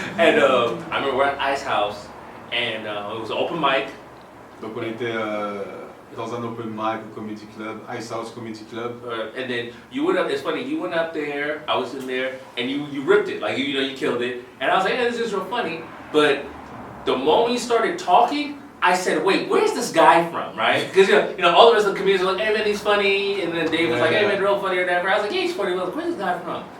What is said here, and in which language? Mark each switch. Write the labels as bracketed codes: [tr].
[en] And I remember we're at Ice House and it was an open mic. [fr] Donc on était dans un open mic au Comedy Club, Ice House Comedy Club. [en] And then you went up, it's funny, you went up there, I was in there, and you ripped it, like, you killed it. And I was like, hey, this is real funny. But the moment you started talking, I said, wait, where's this guy from, right? Because, you know, all the rest of the comedians were like, hey, man, he's funny. And then Dave was like, hey, man, real funny or whatever. I was like, yeah, he's funny. But where's this guy from?